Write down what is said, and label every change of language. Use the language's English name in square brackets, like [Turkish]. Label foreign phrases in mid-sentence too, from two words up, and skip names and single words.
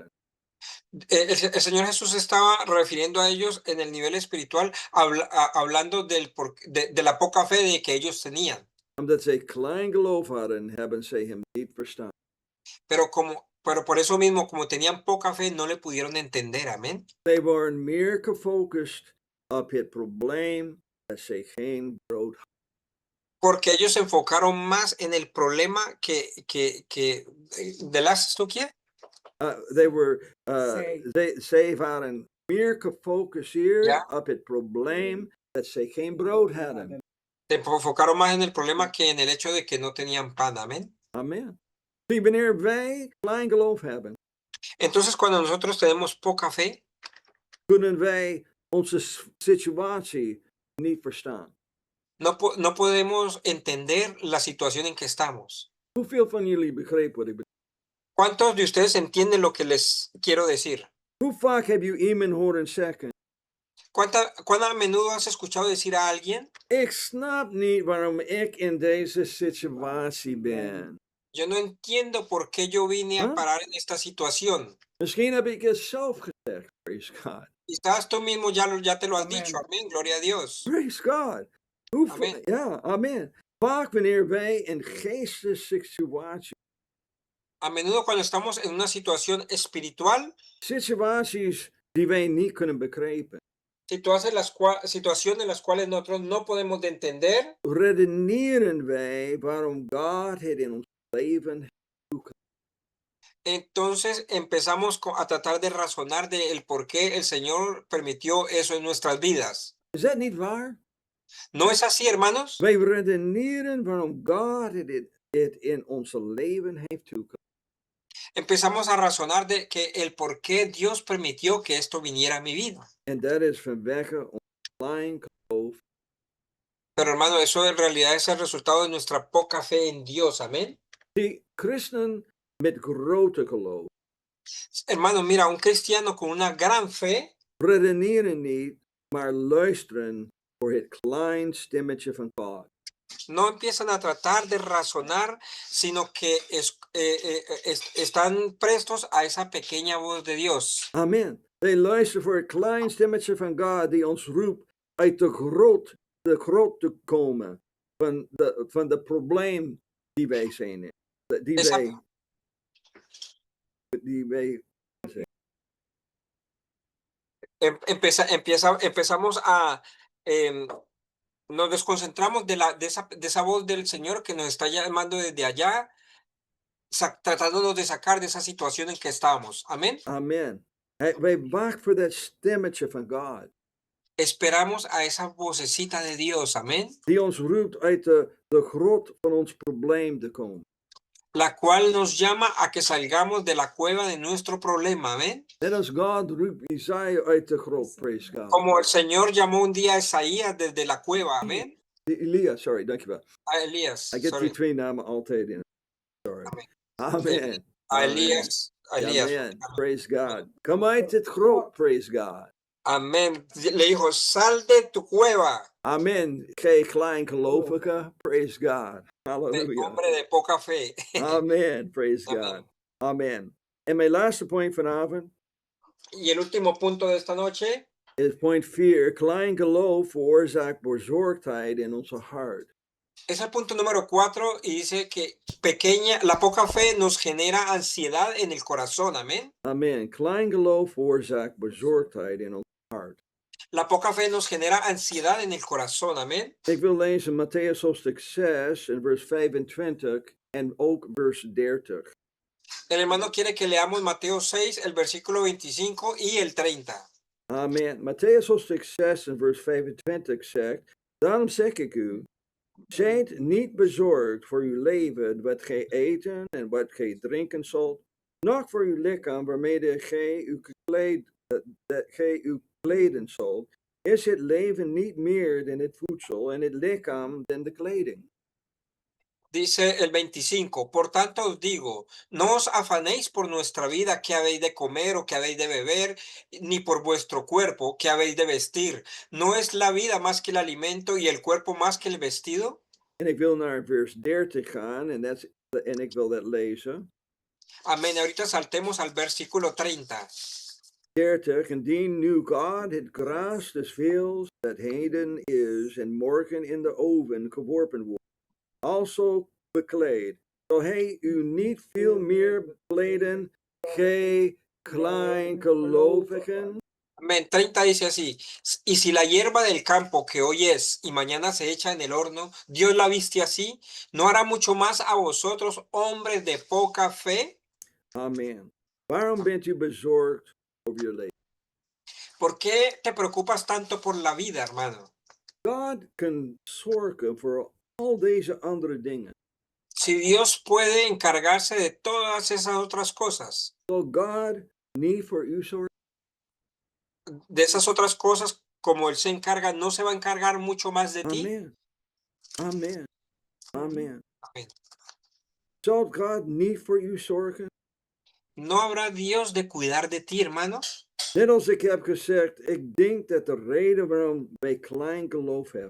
[Spanish] El Señor Jesús estaba refiriendo a ellos en el nivel espiritual, hablando de la poca fe de que ellos tenían. [Dutch] Omdat zij klein geloof hadden, hebben zij hem niet verstaan. [Spanish] Pero por eso mismo, como tenían poca fe, no le pudieron entender. Amén. [Dutch] Zij waren meer gefocust op het probleem dat zij geen brood hadden. [Spanish] Porque ellos se enfocaron más en el problema de las ¿tú qué? [Dutch] Zij waren meer gefocust Ja. op het probleem dat zij geen brood hadden. [Spanish] Se enfocaron más en el problema que en el hecho de que no tenían pan. Amén. [Dutch] Amen. Zie, wanneer wij klein geloof hebben, [Spanish] Entonces, cuando nosotros tenemos poca fe, [Dutch] kunnen wij onze situatie niet verstaan. [Spanish] no podemos entender la situación en que estamos. [Dutch] Hoeveel van jullie begrepen wat ik bedoel? [Spanish] ¿Cuántos de ustedes entienden lo que les quiero decir? [Dutch] Hoe vaak heb je iemand horen zeggen, [Spanish] ¿Cuán a menudo has escuchado decir a alguien, [Dutch] ik snap niet waarom ik in deze situatie ben? [Spanish] yo no entiendo por qué yo vine a ¿Ah? parar en esta situación? [Dutch] Misschien heb ik het zelf gezegd, [English] praise God. [Spanish] Quizás tú mismo ya te lo has Amén. dicho. Amén, gloria a Dios. [English] Praise God. Amen. [Dutch] Ja, amen. Vaak wanneer wij in geestelijke situaties, [Spanish] A menudo cuando estamos en una situación espiritual, [Dutch] situaties die wij niet kunnen begrijpen, [Spanish] situaciones en las cuales nosotros no podemos de entender, [Dutch] redeneren wij waarom God het in ons leven heeft. [Spanish] entonces empezamos a tratar de razonar de el por qué el Señor permitió eso en nuestras vidas. [Dutch] Is dat niet waar? [Spanish] ¿No es así, hermanos? [Dutch] Wij redeneren waarom God het in ons leven heeft toegelaten. [Spanish] Empezamos a razonar de que el por qué Dios permitió que esto viniera a mi vida. [Dutch] En dat is vanwege ons klein geloof. [Spanish] Pero hermano, eso en realidad es el resultado de nuestra poca fe en Dios. Amén. [Dutch] Die christen met grote geloof [Spanish] Hermano, mira, un cristiano con una gran fe [Dutch] redeneren niet, maar luisteren voor het klein stemmetje van God. [Spanish] no empiezan a tratar de razonar, sino que están prestos a esa pequeña voz de Dios. [Dutch] Amen. Wij luisteren voor het klein stemmetje van God die ons roept uit de grot te komen van de probleem die wij zijn. [Spanish] Empezamos a nos desconcentramos de esa voz del Señor que nos está llamando desde allá, tratándonos de sacar de esa situación en que estamos. Amén. [Dutch] Amen. Wij wachten voor dat stemmetje van God. [Spanish] Esperamos a esa vocecita de Dios. Amén. [Dutch] Die ons roept uit de grot van ons probleem te komen. [Spanish] La cual nos llama a que salgamos de la cueva de nuestro problema. Amén. [Dutch] Net als God roept Isaiah uit de grot, [English] praise God. [Spanish] Como el Señor llamó un día a Isaías desde la cueva. Amén. [Dutch] Elias, sorry, dankjewel. [Spanish] A Elías. [English] I get Sorry. [Dutch] die twee namen altijd in. [English] Sorry. [Dutch] Amen. Amen. [Spanish] A Elías a Elías. [English] Amen. Praise God. Come [Dutch] uit het grot. [English] Praise God. [Spanish] Amén. Le dijo, sal de tu cueva, [Dutch] Amen. Gij kleingelovige. [English] Praise God. [Spanish] de [English] Hallelujah. [Spanish] hombre de poca fe. [English] Amen. Praise God. [Spanish] Amén. [Dutch] Amen. En mijn laatste point vanavond [Spanish] Y el último punto de esta noche [Dutch] is point 4. Klein geloof veroorzaakt bezorgdheid in onze hart. [Spanish] es el punto número 4 y dice que la poca fe nos genera ansiedad en el corazón. Amén. [Dutch] Amen. Klein geloof veroorzaakt bezorgdheid in ons hart. [Spanish] La poca fe nos genera ansiedad en el corazón. Amén. [Dutch] Ik wil lezen Matthäus hoofdstuk 6 en vers 25 en ook vers 30. [Spanish] El hermano quiere que leamos Mateo 6, el versículo 25 y el 30. [Dutch] Amen. Matthäus hoofdstuk 6 en vers 25 zegt, daarom zeg ik u, zijt niet bezorgd voor uw leven, wat gij eten en wat gij drinken zult, noch voor uw lichaam, waarmee gij u kleden zult. Is het leven niet meer dan het voedsel en het lichaam dan de kleding? [Spanish] Dice el 25, por tanto os digo, no os afanéis por nuestra vida, qué habéis de comer o qué habéis de beber, ni por vuestro cuerpo, qué habéis de vestir. ¿No es la vida más que el alimento y el cuerpo más que el vestido? [Dutch] En ik wil naar vers 30 gaan en ik wil dat lezen. [Spanish] Amén. Ahorita saltemos al versículo 30. 30. [Dutch] Indien nu God het gras des velds dat heden is en morgen in de oven geworpen wordt, also bekleed, zal hij u niet veel meer bekleden, gij kleingelovigen? [Spanish] Amén. 30 dice así, y si la hierba del campo que hoy es y mañana se echa en el horno, Dios la viste así, ¿no hará mucho más a vosotros, hombres de poca fe? [Dutch] Amen. Waarom bent u bezorgd over je leven? [Spanish] ¿Por qué te preocupas tanto por la vida, hermano? [Dutch] God kan zorgen voor al deze andere dingen. [Spanish] Si Dios puede encargarse de todas esas otras cosas, [Dutch] Zal God niet voor u zorgen? [Spanish] de esas otras cosas, como Él se encarga, ¿no se va a encargar mucho más de ti? [Dutch] Amen. Amen. Amen. [Spanish] Amén. [Dutch] Zal God niet voor u zorgen? [Spanish] ¿No habrá Dios de cuidar de ti, hermanos? [Dutch] Net als ik heb gezegd, ik denk dat de reden waarom wij klein geloof hebben,